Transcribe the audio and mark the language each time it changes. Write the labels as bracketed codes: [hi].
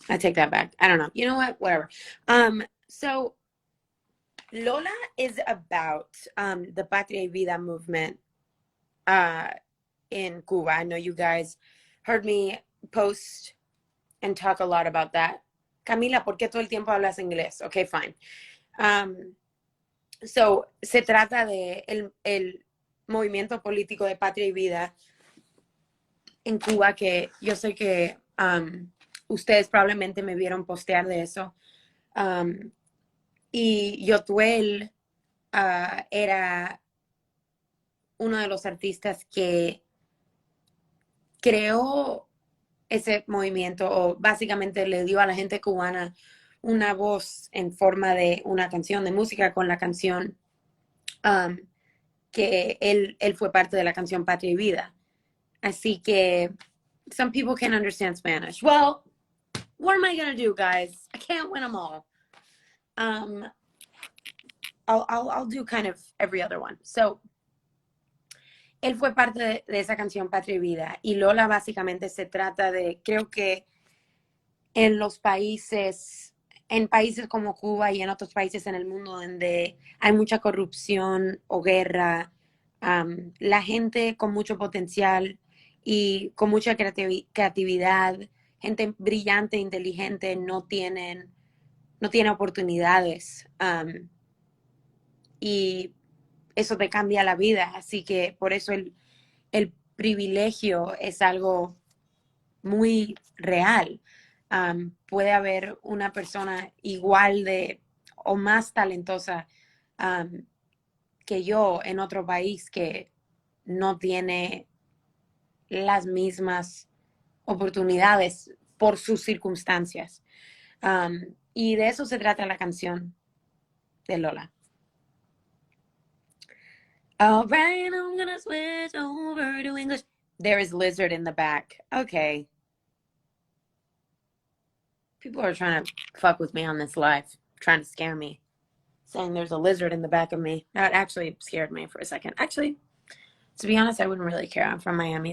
[en] I take that back. I don't know. You know what? Whatever. So Lola is about the Patria y Vida movement in Cuba. I know you guys heard me post and talk a lot about that. [es] Camila, ¿por qué todo el tiempo hablas inglés? [en] Okay, fine. [es] So, se trata de el movimiento político de Patria y Vida en Cuba, que yo sé que ustedes probablemente me vieron postear de eso. Y Yotuel era uno de los artistas que creó ese movimiento, o básicamente le dio a la gente cubana una voz en forma de una canción de música con la canción que él fue parte de la canción Patria y Vida. Así que [en] some people can understand Spanish. Well, what am I going to do, guys? I can't win them all. I'll do kind of every other one. [es] So, él fue parte de esa canción Patria y Vida. Y Lola básicamente se trata de, creo que en los países, en países como Cuba y en otros países en el mundo donde hay mucha corrupción o guerra, la gente con mucho potencial y con mucha creatividad, gente brillante, inteligente, no tiene oportunidades. Y eso te cambia la vida. Así que por eso el privilegio es algo muy real. Puede haber una persona igual de o más talentosa que yo en otro país que no tiene las mismas oportunidades por sus circunstancias. Y de eso se trata la canción de Lola. [en] All right, I'm gonna switch over to English. There is lizard in the back. Okay. People are trying to fuck with me on this live, trying to scare me, saying there's a lizard in the back of me. That actually scared me for a second. Actually, to be honest, I wouldn't really care. I'm from Miami.